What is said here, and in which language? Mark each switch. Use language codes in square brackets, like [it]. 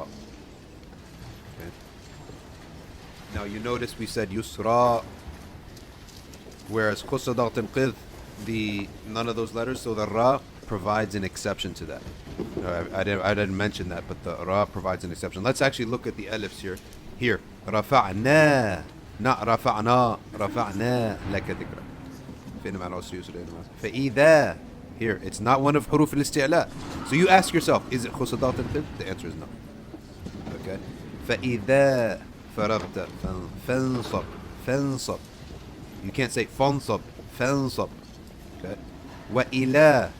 [en] Okay. Now you notice we said yusra, whereas [ar] خُصَّ ضَغْطٍ قِذ, [en] none of those letters, so the ra provides an exception to that. I didn't mention that, but the ra provides an exception. Let's actually look at the alifs here. [ar] Here, رَفَعْنَا, not رَفَعْنَا, رَفَعْنَا لَكَ ذِكْرًا. فَإِنَّ مَعَ الْعُسْرِ يُسْرًا. [en] فَإِذَا, here, it's not one of [ar] حروف الاستعلاء. [en] So you ask yourself, is it [ar] خُصَّ ضَغْطٍ قِذ? [en] The answer is no. Okay. [ar] فَإِذَا فرغت فانصب. فانصب. [en] You can't say فانصب. [ar] فانصب. Okay. وإلى.